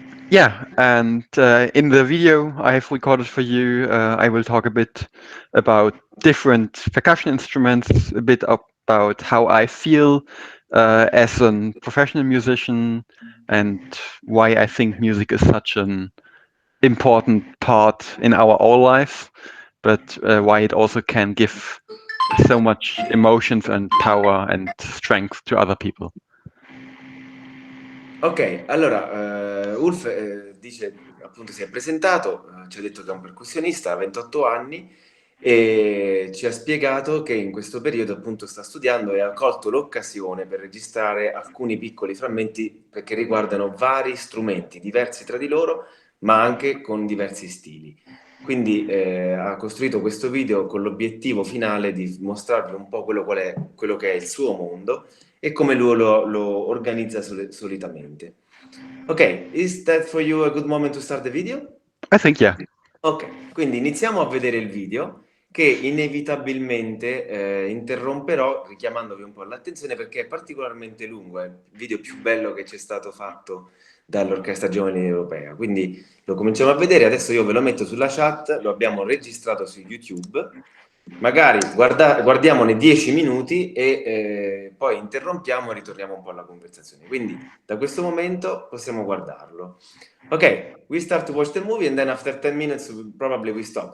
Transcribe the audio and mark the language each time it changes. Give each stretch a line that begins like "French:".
English: Yeah, and in the video I have recorded for you, I will talk a bit about different percussion instruments, a bit about how I feel as a professional musician, and why I think music is such an important part in our all lives, but why it also can give so much emotions and power and strength to other people.
Italian: Ok, allora, Ulf dice, appunto si è presentato, ci ha detto che è un percussionista, ha 28 anni e ci ha spiegato che in questo periodo appunto sta studiando e ha colto l'occasione per registrare alcuni piccoli frammenti che riguardano vari strumenti diversi tra di loro, ma anche con diversi stili. Quindi ha costruito questo video con l'obiettivo finale di mostrarvi un po' quello che è il suo mondo e come lui lo organizza solitamente.
English: Ok, is that for you a good moment to start the video? I think, yeah.
Italian: Ok, quindi iniziamo a vedere il video che inevitabilmente interromperò richiamandovi un po' l'attenzione perché è particolarmente lungo, è il video più bello che c'è stato fatto dall'Orchestra Giovanile Europea. Quindi lo cominciamo a vedere, adesso io ve lo metto sulla chat, lo abbiamo registrato su YouTube. Magari guardiamone 10 minuti e poi interrompiamo e ritorniamo un po' alla conversazione. Quindi da questo momento possiamo guardarlo.
English: Ok, we start to watch the movie and then after 10 minutes probably we stop.